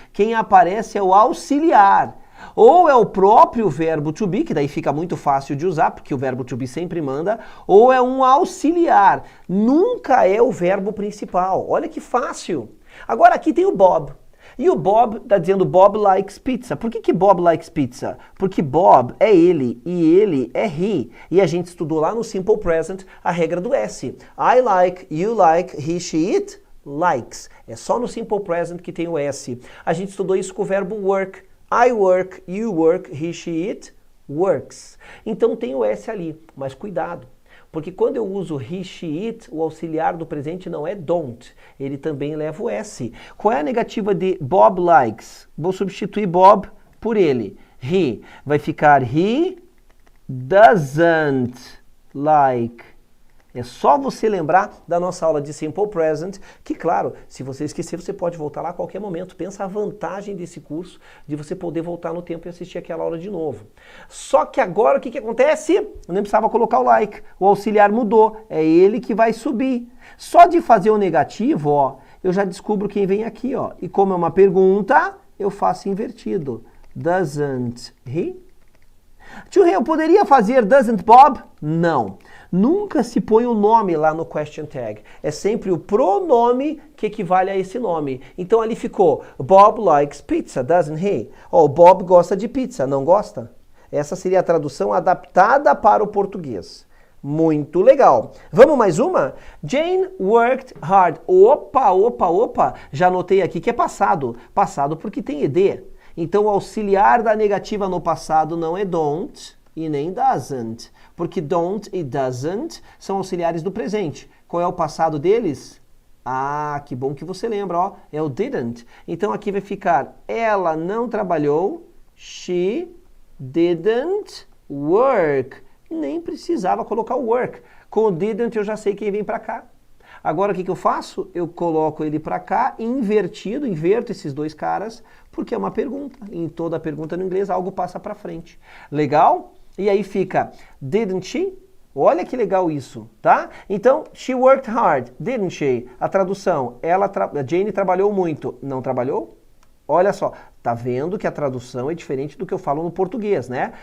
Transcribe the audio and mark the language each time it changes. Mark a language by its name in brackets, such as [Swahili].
[Portuguese] Quem aparece é o auxiliar. Ou é o próprio verbo to be, que daí fica muito fácil de usar, porque o verbo to be sempre manda, ou é um auxiliar. Nunca é o verbo principal. Olha que fácil. Agora aqui tem o Bob. E o Bob está dizendo [English] Bob likes pizza. [Portuguese] Por que [English] Bob likes pizza? [Portuguese] Porque Bob é ele e ele é he. E a gente estudou lá no Simple Present a regra do S. [English] I like, you like, he, she, it, likes. [Portuguese] É só no Simple Present que tem o S. A gente estudou isso com o verbo work. [English] I work, you work, he, she, it, works. [Portuguese] Então tem o S ali, mas cuidado. Porque quando eu uso [English] he, she, it, [Portuguese] o auxiliar do presente não é don't. Ele também leva o S. Qual é a negativa de [English] Bob likes? [Portuguese] Vou substituir Bob por ele. He. Vai ficar [English] he doesn't like. [Portuguese] É só você lembrar da nossa aula de Simple Present, que claro, se você esquecer, você pode voltar lá a qualquer momento. Pensa a vantagem desse curso, de você poder voltar no tempo e assistir aquela aula de novo. Só que agora o que acontece? Eu nem precisava colocar o like, o auxiliar mudou, é ele que vai subir. Só de fazer o negativo, ó, eu já descubro quem vem aqui, ó. E como é uma pergunta, eu faço invertido. [English] Doesn't he? [Portuguese] Tio Rei, eu poderia fazer [English] doesn't Bob? [Portuguese] Não. Nunca se põe o nome lá no question tag. É sempre o pronome que equivale a esse nome. Então ali ficou, [English] Bob likes pizza, doesn't he? [Portuguese] Oh, Bob gosta de pizza, não gosta? Essa seria a tradução adaptada para o português. Muito legal. Vamos mais uma? [English] Jane worked hard. [Portuguese] Opa. Já anotei aqui que é passado. Passado porque tem ed. Então o auxiliar da negativa no passado não é don't e nem doesn't. Porque don't e doesn't são auxiliares do presente. Qual é o passado deles? Ah, que bom que você lembra, ó. É o didn't. Então aqui vai ficar, ela não trabalhou, [English] she didn't work. [Portuguese] Nem precisava colocar o work. Com o didn't eu já sei quem vem para cá. Agora o que eu faço? Eu coloco ele para cá, invertido, inverto esses dois caras, porque é uma pergunta. Em toda pergunta no inglês algo passa para frente. Legal? E aí fica, [English] didn't she? [Portuguese] Olha que legal isso, tá? Então, [English] she worked hard, didn't she? [Portuguese] A tradução, a Jane trabalhou muito. Não trabalhou? Olha só, tá vendo que a tradução é diferente do que eu falo no português, né?